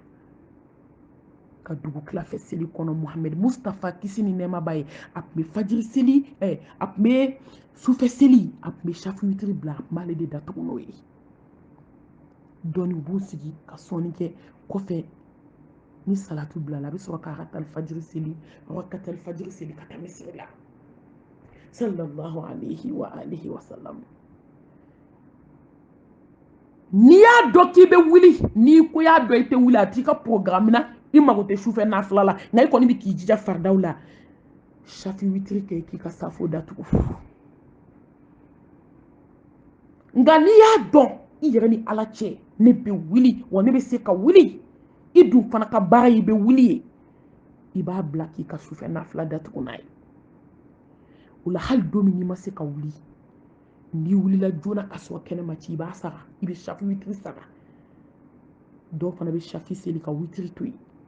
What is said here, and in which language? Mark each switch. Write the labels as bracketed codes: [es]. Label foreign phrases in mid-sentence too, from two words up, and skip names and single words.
[bm] ka dugu tilafɛ seli kɔnɔ Muhamɛdi Mustafa kisi ni nɛɛma b'a ye a tun bɛ fajiri seli a tun bɛ sufɛ seli a tun bɛ shafi witiri bila a tun b'ale de datugu n'o ye dɔɔni u b'u sigi ka sɔnni kɛ kɔfɛ ni salatu bilala a bɛ sɔrɔ k'a ka talifajiri seli a ka talifajiri seli ka taa misiri la [ar] صلى الله عليه وآله وسلم [bm] n'i y'a dɔn k'i bɛ wuli n'i ko y'a dɔn i tɛ wuli a t'i ka programme na i mago tɛ sufɛ nafila la nka i kɔni bɛ k'i jija faridaw la shafi witiri kɛ k'i ka safo datugu nka n'i y'a dɔn i yɛrɛ ni ala cɛ ne bɛ wuli wa ne bɛ se ka wuli i dun fana ka baara ye i bɛ wuli ye i b'a bila k'i ka sufɛ nafila datugu n'a ye o la hali don min n'i ma se ka wuli n'i wulila joona ka sɔrɔ kɛnɛ ma ci i b'a sara i bɛ shafi witiri sara dɔw fana bɛ shafi seli ka witiri to yen